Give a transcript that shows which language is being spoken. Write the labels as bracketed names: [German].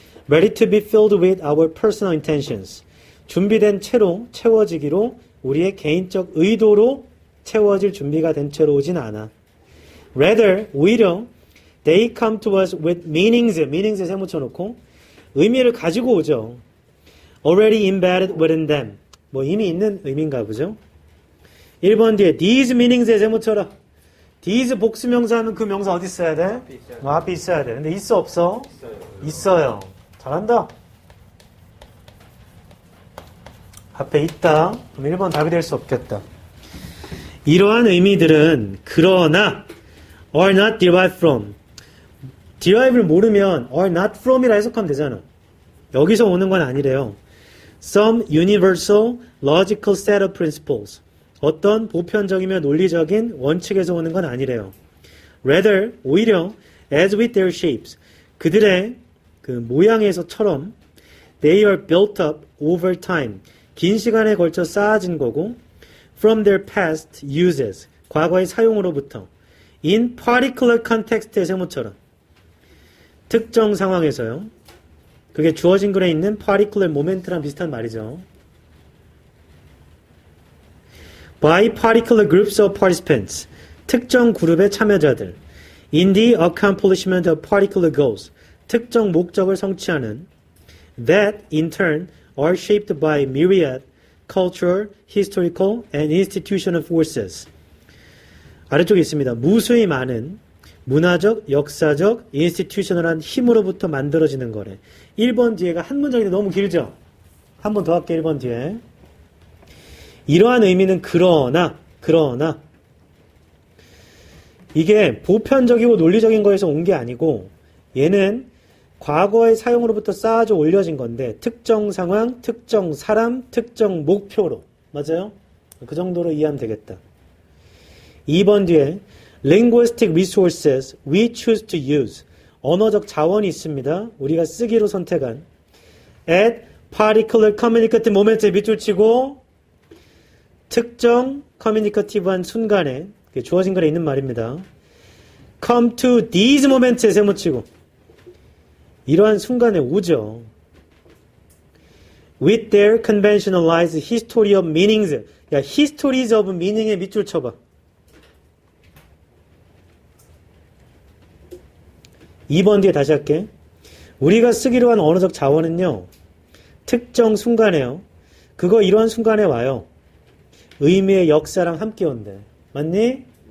[English] ready to be filled with our personal intentions. [Korean] 준비된 채로 채워지기로 우리의 개인적 의도로 채워질 준비가 된 채로 오진 않아. [English] rather, [Korean] 오히려 [English] they come to us with meanings. [Korean] meanings에 세모 쳐놓고 의미를 가지고 오죠. [English] already embedded within them. [Korean] 뭐 이미 있는 의미인가 보죠. 1번 뒤에 [English] these meanings [Korean] 에 세모 쳐라. these 복수명사는 그 명사 어디 있어야 돼? 앞에 있어야 돼. 근데 있어 없어? 있어요. 잘한다. 앞에 있다. 그럼 1번 답이 될 수 없겠다. 이러한 의미들은 그러나 [English] are not derived from. [Korean] derive를 모르면 [English] are not from [Korean] 이라 해석하면 되잖아. 여기서 오는 건 아니래요. [English] Some universal logical set of principles. [Korean] 어떤 보편적이며 논리적인 원칙에서 오는 건 아니래요. [English] Rather, [Korean] 오히려 [English] as with their shapes. [Korean] 그들의 그 모양에서처럼 [English] they are built up over time. [Korean] 긴 시간에 걸쳐 쌓아진 거고 [English] from their past uses. [Korean] 과거의 사용으로부터 [English] in particular context [Korean] 의 세모처럼 특정 상황에서요. 그게 주어진 글에 있는 particular moment랑 비슷한 말이죠. [English] by particular groups of participants. [Korean] 특정 그룹의 참여자들. [English] in the accomplishment of particular goals. [Korean] 특정 목적을 성취하는 [English] that in turn are shaped by myriad cultural, historical, and institutional forces. [Korean] 아래쪽에 있습니다. 무수히 많은 문화적, 역사적, 인스티튜셔널한 힘으로부터 만들어지는 거래. 1번 뒤에가 한 문장인데 너무 길죠? 한 번 더 할게, 1번 뒤에. 이러한 의미는 그러나 이게 보편적이고 논리적인 거에서 온 게 아니고 얘는 과거의 사용으로부터 쌓아져 올려진 건데 특정 상황, 특정 사람, 특정 목표로. 맞아요? 그 정도로 이해하면 되겠다. 2번 뒤에 [English] linguistic resources we choose to use. [Korean] 언어적 자원이 있습니다. 우리가 쓰기로 선택한 [English] at particular communicative moment [Korean] 에 밑줄 치고 특정 커뮤니커티브한 순간에 주어진 글에 있는 말입니다. [English] come to these moments [Korean] 에 세모치고 이러한 순간에 오죠. [English] with their conventionalized history of meanings. [Korean] 야, [English] histories of meaning [Korean] 에 밑줄 쳐봐. 2번 뒤에 다시 할게. 우리가 쓰기로 한 언어적 자원은요. 특정 순간에요. 그거 이러한 순간에 와요. 의미의 역사랑 함께 온대. 맞니?